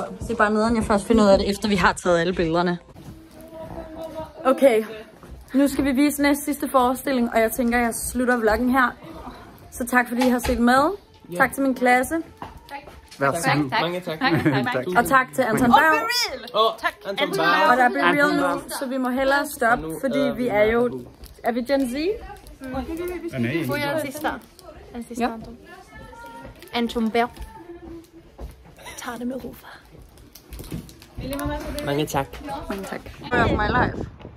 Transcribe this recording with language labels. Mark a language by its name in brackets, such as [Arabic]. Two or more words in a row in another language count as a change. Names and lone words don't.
[Danish] Det er bare nederen, jeg først finder ud af det, efter vi har taget alle billederne. Okay, nu skal vi vise næste sidste forestilling, og jeg tænker, jeg slutter vloggen her. Så tak fordi I har set med. Tak til min klasse. [Swedish] Varsågod. [Danish] Mange tak. Og tak til Anton Berg. Tak, Anton Berg. Og der bliver real nu, så vi må hellere stoppe, fordi vi er jo... Er vi Gen Z? [Swedish] Får jag en sista? En sista, Ja. Anton. Anton Berg. Ta det med ro fra. [Danish] Mange tak. Mange tak. [English] Of my life.